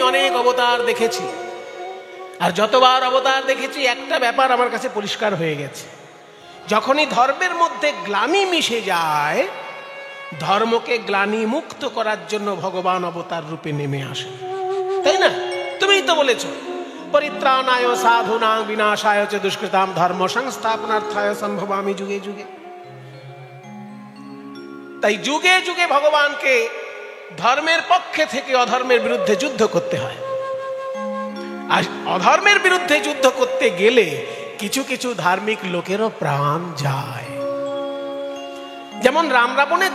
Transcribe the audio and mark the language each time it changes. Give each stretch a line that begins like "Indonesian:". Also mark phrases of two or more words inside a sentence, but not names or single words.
Bangla: অনেক অবতার দেখেছি আর যতবার অবতার দেখেছি একটা ব্যাপার আমার কাছে পরিষ্কার হয়ে গেছে যখনই ধর্মের মধ্যে গ্লানি মিশে যায় ধর্মকে গ্লানি মুক্ত করার জন্য ভগবান অবতার রূপে নেমে আসে তাই না তুমিই তো বলেছো
Sanskrit: परित्राणाय साधुनां विनाशाय च दुष्कृताम धर्म संस्थापनार्थाय सम्भवामि युगे युगे
Bangla: তাই যুগে যুগে ভগবানকে ধর্মের পক্ষে থেকে অধর্মের বিরুদ্ধে যুদ্ধ করতে হয় আর অধর্মের বিরুদ্ধে যুদ্ধ করতে গেলে কিছু কিছু ধার্মিক লোকেরও প্রাণ যায় যেমন রাম রাবণের